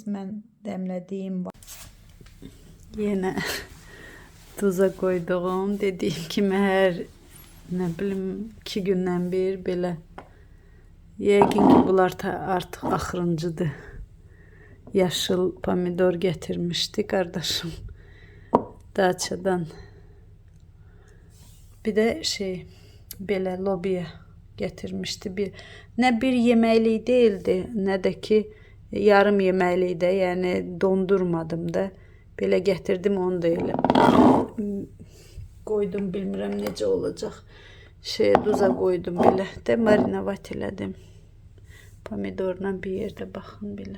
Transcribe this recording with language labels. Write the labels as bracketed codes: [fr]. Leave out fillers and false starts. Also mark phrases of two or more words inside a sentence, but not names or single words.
[az] Mən dəmlədiyim var. Yenə [tr] tuza koyduğum, [az] dediyim kimi hər nə bilim 2 gündən bir belə. Yəqin ki bunlar artıq axırıncıdır. [tr] yaşıl pomidor getirmişti kardeşim Daçadan. Bir de belə lobiya getirmişti. Ne bir yeməklik değildi, ne de ki yarım yeməklik də, yəni dondurmadım da. [az] Belə getirdim, onu da elə koydum, bilmirəm necə olacaq. Duza koydum belə də, marinavat elədim. Pomidorla bir yerdə baxın belə.